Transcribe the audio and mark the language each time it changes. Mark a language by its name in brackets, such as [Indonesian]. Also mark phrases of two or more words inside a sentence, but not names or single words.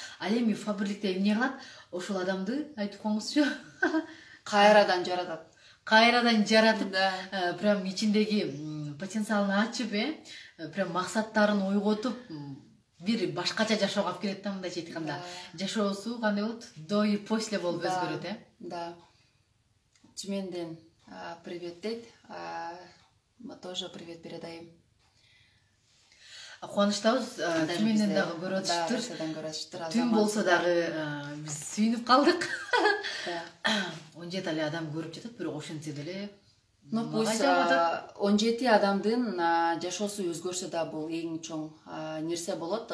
[Kyrgyz] Ал эми фабрикте эмне кылат? Ошол адамды айтып коңузчу. Кайрадан жаратат. Кайрадан жаратып, прям ичиндеги потенциалын ачып, прям максаттарын ойготуп, бир башкача жашоого алып келет да, мындайча айтканда. Жашоосу кандай болот? [Russian] До и после [Kyrgyz] болуп өзгөрөт, Да. Тюменден привет дейт. [Russian] Мы тоже привет передаем. [Kyrgyz] Кубанычтабыз, Тюменден дагы көрүп атышыптыр. Түн болсо дагы биз сүйүнүп калдык. 17 эле адам көрүп жатат, бирок ошентсе деле пусть 17 адамдын жашоосу өзгөрсө да бул эң чоң нерсе болот.